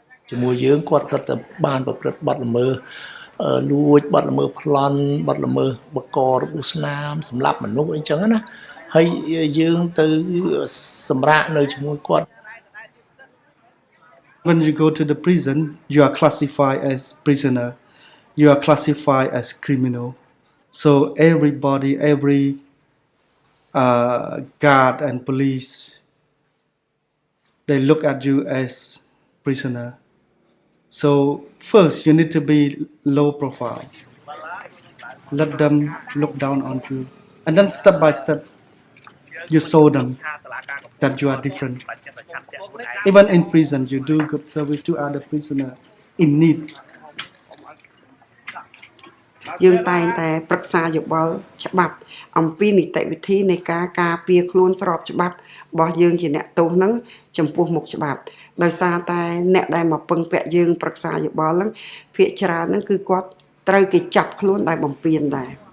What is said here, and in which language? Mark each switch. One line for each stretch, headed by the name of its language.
Khmer: ជាមួយយើងគាត់គាត់តែបានប្រព្រឹត្តបទល្មើសលួចបទល្មើសប្លន់បទល្មើសបករបួសស្នាមសម្លាប់មនុស្សអីចឹងណាហើយយើងទៅសម្រាកនៅជាមួយគាត់
English: When you go to the prison, you are classified as prisoner. You are classified as criminal. So everybody, every guard and police, they look at you as prisoner. So first, you need to be low profile. Let them look down on you, and then step by step, you show them that you are different. Even in prison, you do good service to other prisoners in need.
Khmer: យើងតែងតែប្រឹក្សាយោបល់ច្បាប់អំពីនីតិវិធីនៃការការពារខ្លួនស្របច្បាប់របស់យើងជាអ្នកទោសហ្នឹងចំពោះមុខច្បាប់ដោយសារតែអ្នកដែលមកពឹងពាក់យើងប្រឹក្សាយោបល់ហ្នឹងភាគច្រើនហ្នឹងគឺគាត់ត្រូវគេចាប់ខ្លួនដោយបំពានដែរ